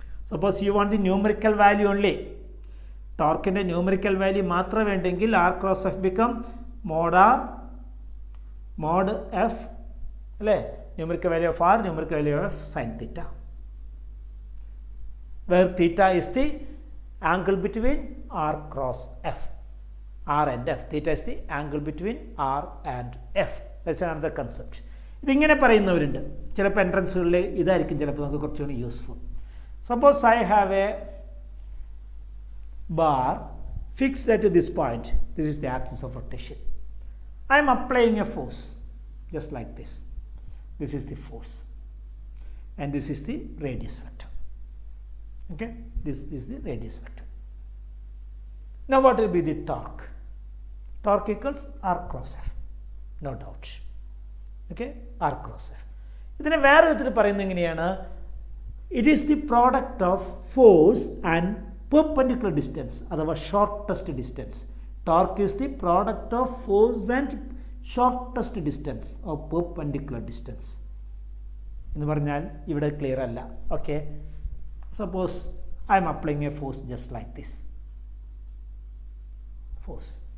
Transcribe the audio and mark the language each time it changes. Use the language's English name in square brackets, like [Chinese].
[English] suppose you want the numerical value only, [Malayalam] ടോർക്കിൻ്റെ numerical value മാത്രം വേണ്ടെങ്കിൽ [English] R cross F become mod R mod F അല്ലേ, numerical value of R, numerical value of sine theta, where theta is the angle between R cross F, R and F. Theta is the angle between R and F. That's another concept. [Malayalam] ഇതിങ്ങനെ പറയുന്നവരുണ്ട്. ചിലപ്പോൾ എൻട്രൻസുകളിൽ ഇതായിരിക്കും ചിലപ്പോൾ നമുക്ക് കുറച്ചുകൂടി useful. [English] Suppose I have a bar fixed at this point. This is the axis of rotation. I am applying a force just like this. This is the force and this is the radius vector. Okay, this is the radius vector. Now what will be the torque? Torque equals R cross F, no doubt. Okay, R cross F. [Malayalam] ഇതിനെ വേറെ വിധത്തിൽ പറയുന്നത് എങ്ങനെയാണ്? [English] It is the product of force and perpendicular distance, അഥവാ shortest distance. Torque is the product of force and shortest distance of perpendicular distance [Malayalam] എന്ന് പറഞ്ഞാൽ ഇവിടെ clear അല്ല. [English] Okay, suppose I am applying a force just like this force.